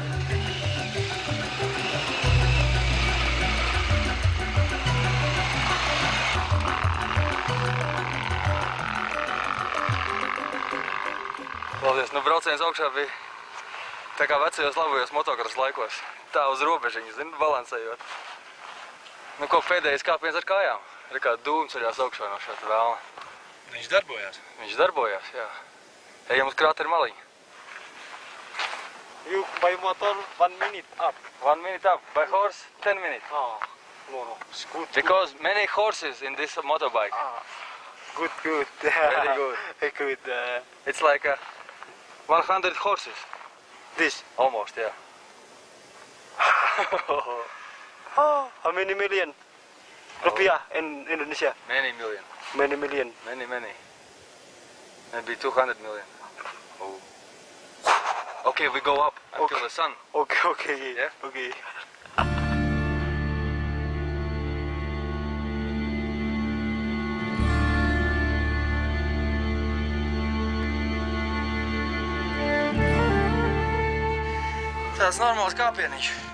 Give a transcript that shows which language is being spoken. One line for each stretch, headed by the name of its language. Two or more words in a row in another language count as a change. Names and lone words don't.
Latvian: Nu, brauciens augšā bija tā kā vecajos labajos motokrosa laikos. Tā uz robežiņu, zini, balansējot. Nu, ko pēdējais kāpiens ar kājām. Ir kā dūmi ceļās augšā no šāda vēlna. Viņš darbojās? Viņš darbojās, jā. Ejam uz krāteru maliņu.
English: You by motor 1 minute up. 1 minute up. By horse 10 minutes. Oh, no. It's good. Because many horses in this motorbike. Good. Very good. Good. It's like 100 horses. This? Almost, yeah. How many million rupiah in Indonesia? Many million. Many million. Many. Maybe 200 million. Oh. Okay, we go up until the sun. Okay. Yeah? Okay.
Latvian: Tāds normāls kāpieniņš.